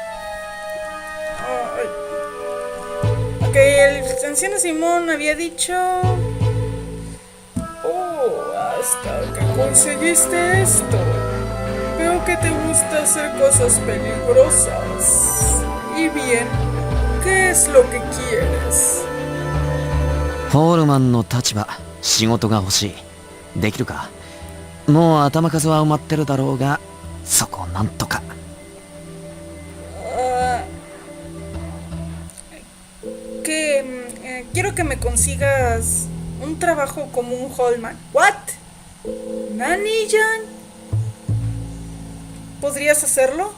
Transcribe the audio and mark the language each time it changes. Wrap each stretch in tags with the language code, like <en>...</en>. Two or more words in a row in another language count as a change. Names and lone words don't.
<es>Ok, el anciano Simón había dicho... Oh, hasta que conseguiste esto. Veo que te gusta hacer cosas peligrosas. Y bien, ¿qué es lo que quieres?</es> <ja>ホールマンの立場、仕事が欲しい。できるか？もう頭数は埋まってるだろうが、そこなんとか。</ja> <es>Quiero que me consigas un trabajo como un Holman. ¿What? ¿Nani, Jan? ¿Podrías hacerlo?</es>